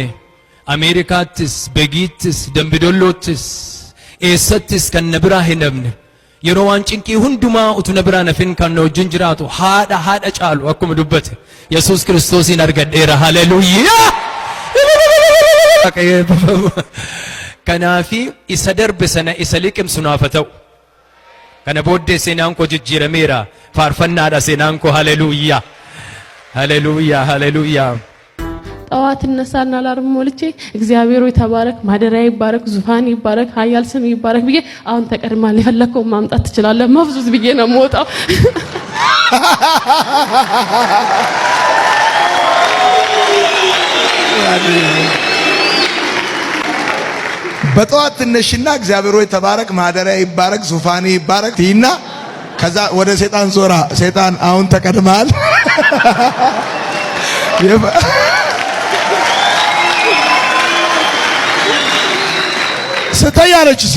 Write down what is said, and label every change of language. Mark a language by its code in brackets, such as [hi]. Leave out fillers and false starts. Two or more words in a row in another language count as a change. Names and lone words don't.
[om] Ameerikaattis Begiittis Dambidollottis eessattis kan na biraa hin dhabne yeroo waan cinqii hundumaa utuu na biraa nafin kan na wajjin jiraatu haadha caalu akkuma dubbate Yesuus Kiristoosin argadheera. Haleluuyaa kanaafi isa darbe sana isa liqimsu naaf haa ta'u. Kana booddee seenaan koo jijjiirameera. Faarfannaadha seenaan koo. Haleluuyaa haleluuyaa haleluuyaa [am] ጠዋት እነሳና አላርም ሞልቼ እግዚአብሔር ሆይ ተባረክ፣ ማደሪያ ይባረክ፣ ዙፋን ይባረክ፣ ኃያል ስም ይባረክ ብዬ አሁን ተቀድማል የፈለከው ማምጣት ትችላለህ መፍዙዝ ብዬ ነው የምወጣው። በጠዋት ትነሽና እግዚአብሔር ሆይ ተባረክ፣ ማደሪያ ይባረክ፣ ዙፋን ይባረክ ቲና ከዛ ወደ ሰይጣን ዞራ ሰይጣን አሁን ተቀድማል ስተያለች እሱ